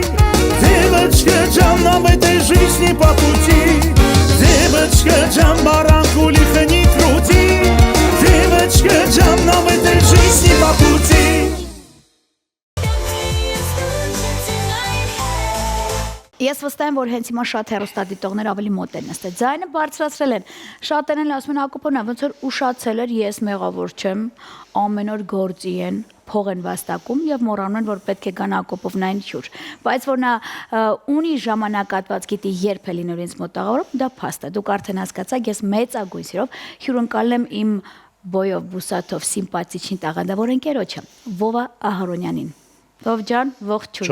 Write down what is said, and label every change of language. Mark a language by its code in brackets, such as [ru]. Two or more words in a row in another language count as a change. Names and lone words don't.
[ru] Девочка Джан, нам в этой жизни по пути. Девочка Джан, баранку лихо не крути. Девочка Джан, нам в этой жизни по пути. [hy] Ես վստահ եմ, որ հենց հիմա շատ հեռուստադիտողներ ավելի մոտ են նստել։ Ձայնը բարձրացրել են։ Շատերն էլ ասում են Հակոբովն, ոնց որ ուշացել էր, ես մեղավոր չեմ, ամեն օր գործի են, փող են վաստակում եւ մոռանում են, որ պետք է գան Հակոբովնային հյուր։ Բայց որ նա ունի ժամանակատված գիտի երբ է լինելու ինձ մոտ տաղավարում, դա փաստ է։ Դուք արդեն հասկացաք, ես մեծագույն սիրով հյուրընկալել եմ իմ Բոյով Բուսաթով սիմպաթիչին տաղանդավոր ընկերոջը Վովա Ահարոնյանին։ Վով ջան, ողջույն։